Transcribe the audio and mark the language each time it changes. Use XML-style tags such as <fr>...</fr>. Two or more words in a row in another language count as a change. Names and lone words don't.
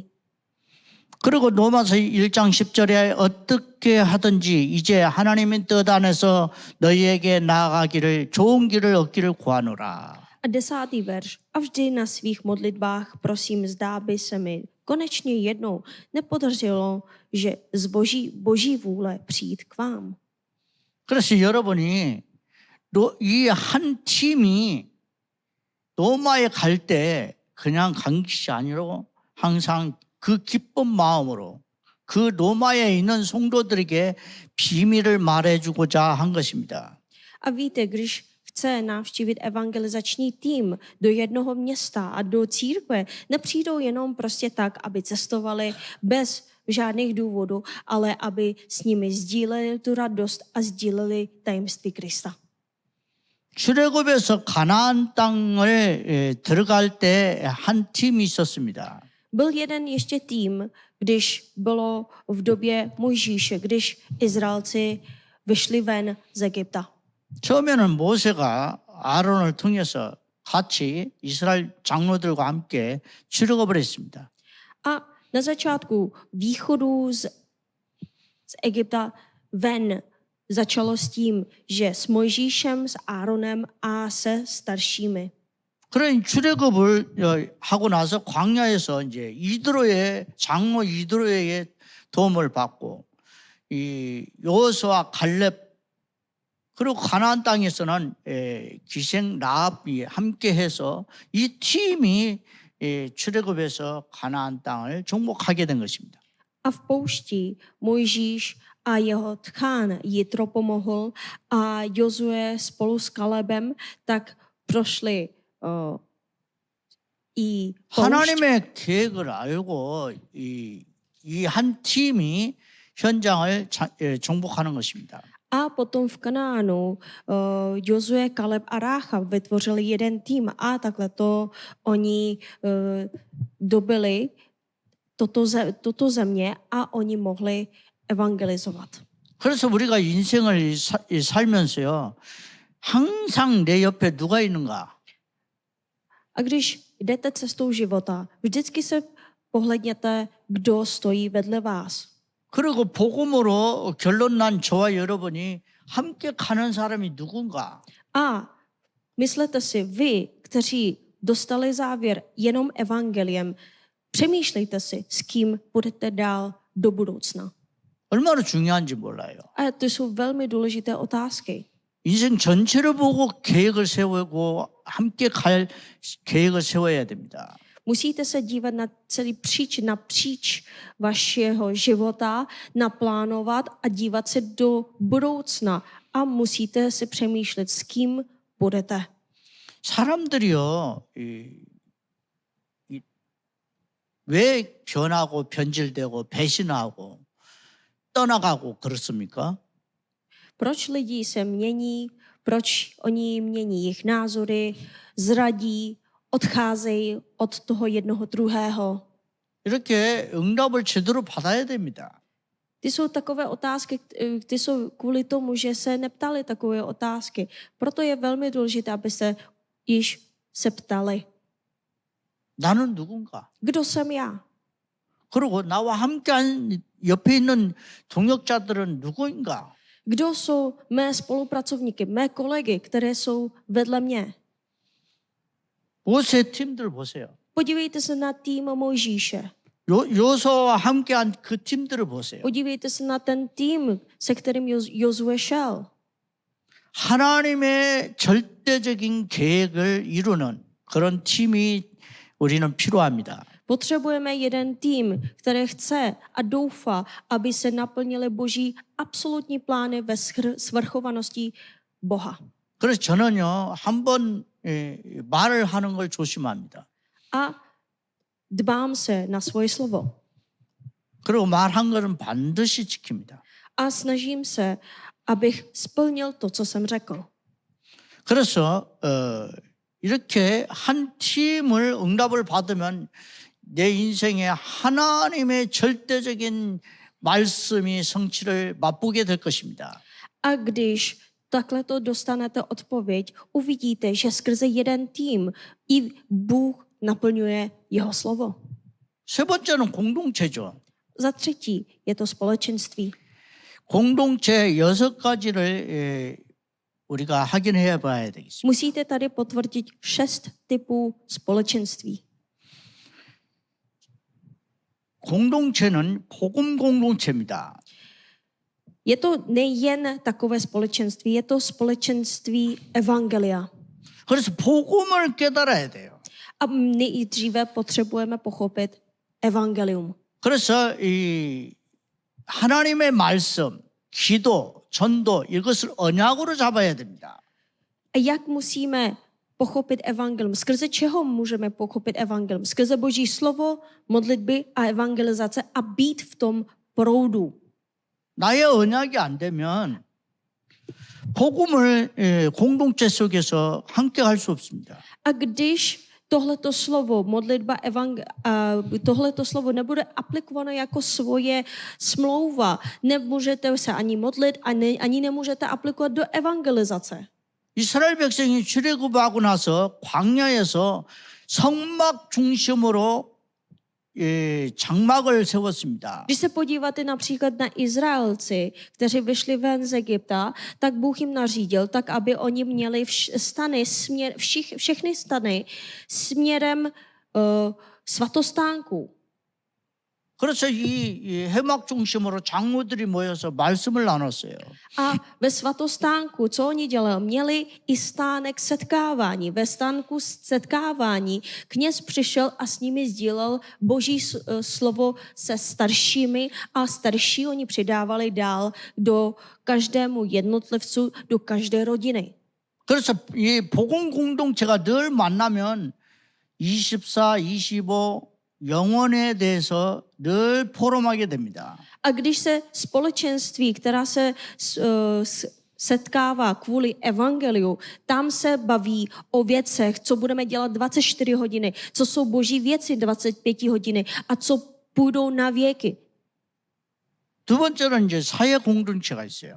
<ko>그리고 로마서 1장 10절에 어떻게 하든지 이제 하나님의 뜻 안에서 너희에게 나아가기를 좋은 길을 얻기를 구하노라.</ko> <cs>A 10. verš. A vždy na svých modlitbách prosím, zdá by se mi konečně jednou nepodařilo, že z boží vůle přijít k vám.</cs> <ko>그래서 여러분이 이 한 팀이 로마에 갈 때 그냥 간 것이 아니라 항상 그 기쁜 마음으로 그 로마에 있는 성도들에게 비밀을 말해주고자 한 것입니다.</ko> <cs>A víte, když chce navštívit evangelizační tým do jednoho města a do církve, nepřijdou jenom prostě tak, aby cestovali bez žádných důvodů, ale aby s nimi sdíleli tu radost a sdíleli tajemství Krista.</cs> <ko>출애굽에서 가나안 땅을 들어갈 때 한 팀이 있었습니다.</ko> <cs>Byl jeden ještě tým, když bylo v době Mojžíše, když Izraelci vyšli ven z Egypta.</cs> <ko>처음에는 모세가 아론을 통해서 같이 이스라엘 장로들과 함께 출애굽을 했습니다.</ko> <cs>A na začátku východu z Egypta ven začalo s tím, že s Mojžíšem, s Áronem a se staršími.</cs> <ko>그런 출애굽을 하고 나서 광야에서 이제 장로 이드로의 도움을 받고 이 여호수아 갈렙 그리고 가나안 땅에서는 기생 라합이 함께해서 이 팀이 출애굽에서 가나안 땅을 정복하게 된 것입니다.</ko> <cs>A v poušti Mojžíš a jeho tchán Jitro pomohl a Jozue spolu s Kalebem tak prošli 이</cs> <ko>하나님의 계획을 알고 이 한 팀이 현장을 정복하는 것입니다.</ko> <cs>A potom v Kanánu Jozue, Kaleb a Rácha vytvořili jeden tým a takhle to oni dobili toto země a oni mohli evangelizovat.</cs> <ko>그래서 우리가 인생을 살면서요. 항상 내 옆에 누가 있는가?</ko> <cs>A když jdete cestou života, vždycky se pohledněte, kdo stojí vedle vás.</cs> <ko>그리고 복음으로 결론 난 저와 여러분이 함께 가는 사람이 누군가?</ko> <cs>A myslete si, vy, kteří dostali závěr jenom evangeliem, přemýšlejte si, s kým budete dál do budoucna.</cs> <ko>얼마나 중요한지 몰라요.</ko> <cs>A to jsou velmi důležité otázky.</cs> <ko>인생 전체를 보고 계획을 세우고 함께 갈 계획을 세워야 됩니다.</ko> <cs>Musíte se dívat na celý napříč vašeho života, naplánovat a dívat se do budoucna. A musíte si přemýšlet, s kým budete.</cs> <ko>사람들이요, 왜 변하고 변질되고 배신하고 떠나가고 그렇습니까?</ko> <cs>Proč lidi se mění, proč oni mění jejich názory, zradí, odcházejí od toho jednoho druhého.</cs> <ko>이렇게 응답을 제대로 받아야 됩니다.</ko> <cs>Ty jsou takové otázky, ty jsou kvůli tomu, že se neptali takové otázky. Proto je velmi důležité, aby se již se ptali.</cs> <ko>나는 누군가?</ko> <cs>Kdo jsem já?</cs> <ko>그리고 나와 함께한 옆에 있는 동역자들은 누구인가?</ko> <cs>Kdo jsou mé spolupracovníky, mé kolegy, které jsou vedle mě?</cs> <ko>모세 팀들 보세요.</ko> <cs>Podívejte se na tým Mojžíše.</cs> <ko>요소와 함께한 그 팀들을 보세요.</ko> <cs>Podívejte se na ten tým, se kterým Jozue šel.</cs> <ko>하나님의 절대적인 계획을 이루는 그런 팀이 우리는 필요합니다.</ko> <cs>Potřebujeme jeden tým, který chce a doufá, aby se naplnily Boží absolutní plány ve svrchovanosti Boha.</cs> <ko>그래서 저는요, 한번 말을 하는 걸 조심합니다.</ko> <cs>A dbám se na svoje slovo.</cs> <ko>그리고 말한 거는 반드시 지킵니다.</ko> <cs>A snažím se, abych splnil to, co jsem řekl.</cs> <ko>그래서 이렇게 한 팀을 응답을 받으면 내 인생에 하나님의 절대적인 말씀이 성취를 맛보게 될 것입니다.</ko> <cs>A když takhle to dostanete odpověď, uvidíte, že skrze jeden tým i Bůh naplňuje jeho slovo.</cs> <ko>세 번째는 공동체죠.</ko> <cs>Za třetí je to společenství.</cs> <ko>공동체 6가지를 우리가 확인해 봐야 되겠습니다.</ko> <cs>Musíte tady potvrdit 6 typů společenství.</cs> <ko>공동체는 복음 공동체입니다.</ko> <cs>Je to nejen takové společenství, je to společenství evangelia.</cs> <ko>그래서 복음을 깨달아야 돼요.</ko> <cs>A nejdříve potřebujeme pochopit evangelium.</cs> <ko>그래서 이 하나님의 말씀, 기도, 전도 이것을 언약으로 잡아야 됩니다.</ko> <cs>A jak musíme pochopit evangelium? Skrze čeho můžeme pochopit evangelium? Skrze Boží slovo, modlitby a evangelizace a být v tom proudu.</cs> <ko>나의 언약이 안 되면 복음을 공동체 속에서 함께 할 수 없습니다.</ko> <cs>A když tohleto slovo, modlitba, tohleto slovo nebude aplikováno jako svoje smlouva, nemůžete se ani modlit, ani nemůžete aplikovat do evangelizace.</cs> <ko>이스라엘 백성이 출애굽하고 나서 광야에서 성막 중심으로 장막을 세웠습니다.</ko> <cs>Když se podíváte například na Izraelci, kteří vyšli ven z Egypta, tak Bůh jim nařídil, tak aby oni měli všechny stany směrem svatostánku.</cs> <ko>그래서 이 해막 중심으로 장로들이 모여서 말씀을 나눴어요.</ko> <cs>A ve svatostánku, co oni dělali? Měli i stánek setkávání. Ve stánku setkávání kněz přišel a s nimi sdílel Boží slovo se staršími a starší oni přidávali dál do každému jednotlivcu, do každé rodiny.</cs> <ko>그래서 이 복음 공동체가 늘 만나면 24, 25 영혼에 대해서 늘 포럼하게 됩니다.</ko> <cs>A když se společenství, která se setkává kvůli evangeliu, tam se baví o věcech, co budeme dělat 24 hodiny, co jsou boží věci 25 hodiny a co půjdou na věky.</cs> <ko>두 번째는 이제 사회 공동체가 있어요.</ko>